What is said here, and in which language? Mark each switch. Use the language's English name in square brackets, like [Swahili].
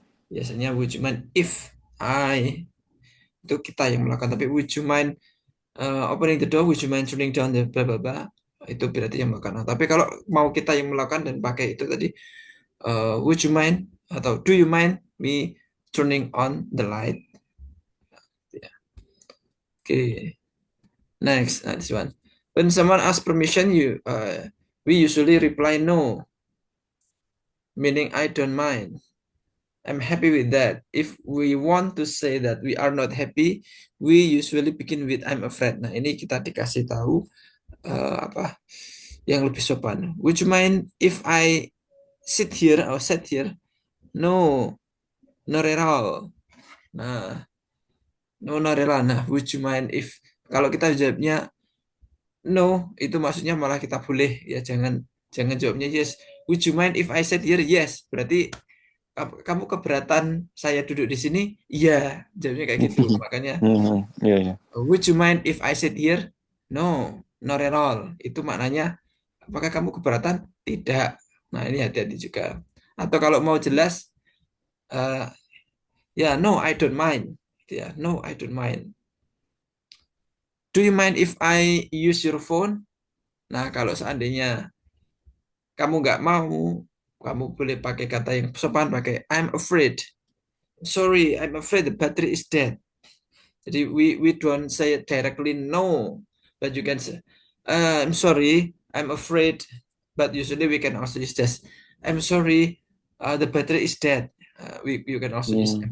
[Indonesian] Biasanya [English] would you mind if I, [Indonesian] itu kita yang melakukan. [English] Tapi would you mind opening the door? Would you mind turning down the blah blah blah? [Indonesian] Itu berarti yang melakukan. Nah, tapi kalau mau kita yang melakukan dan pakai itu tadi, [English] would you mind [Indonesian] atau [English] do you mind me turning on the light? Yeah. Okay. Next, this one. When someone asks permission, we usually reply no, meaning I don't mind. I'm happy with that. If we want to say that we are not happy, we usually begin with I'm afraid. [Indonesian] Nah, ini kita dikasih tahu apa yang lebih sopan. [English] Would you mind if I sit here or sit here? No, not at all. [Indonesian] Nah, [English] no, not at all. [Indonesian] Nah, [English] would you mind if [Indonesian] kalau kita jawabnya no, itu maksudnya malah kita boleh ya, jangan jawabnya yes. [English] Would you mind if I sit here? Yes, [Indonesian] berarti kamu keberatan saya duduk di sini? Iya, jawabnya kayak gitu. Makanya [English] would you mind if I sit here? No, not at all. [Indonesian] Itu maknanya apakah kamu keberatan? Tidak. Nah, ini hati-hati juga. Atau kalau mau jelas, [English] Uh, yeah, no, I don't mind. Yeah, no, I don't mind. Do you mind if I use your phone? [Indonesian] Nah, kalau seandainya kamu nggak mau, kamu boleh pakai kata yang sopan, pakai [English] I'm afraid. Sorry, I'm afraid the battery is dead. [Indonesian] Jadi [English] we don't say it directly no, but you can say, I'm sorry, I'm afraid. But usually we can also use this. I'm sorry, the battery is dead. We you can also use I'm